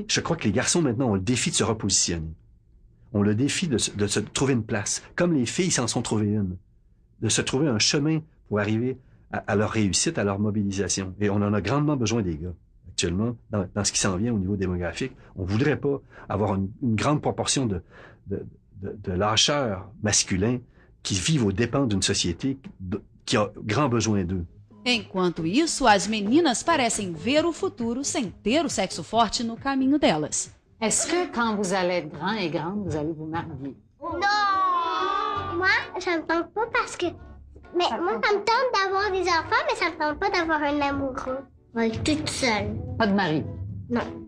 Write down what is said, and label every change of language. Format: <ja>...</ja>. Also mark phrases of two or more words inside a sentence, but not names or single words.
<fr>Je crois que les garçons maintenant ont le défi de se repositionner. Ont le défi de se trouver une place, comme les filles s'en sont trouvées une, de se trouver un chemin pour arriver à leur réussite, à leur mobilisation. Et on en a grandement besoin des gars, actuellement, dans ce qui s'en vient au niveau démographique. On voudrait pas avoir une grande proportion de lâcheurs masculins qui vivent aux dépens d'une société qui a grand besoin d'eux.</fr> <pt>Enquanto isso, as meninas parecem ver o futuro sem ter o sexo forte no caminho delas.</pt> <fr>Est-ce que quand vous allez être grand et grande, vous allez vous marier? Non! Moi, ça me tente pas parce que... Mais moi, ça me tente d'avoir des enfants, mais ça me tente pas d'avoir un amoureux. On va être toute seule. Pas de mari? Non.</fr>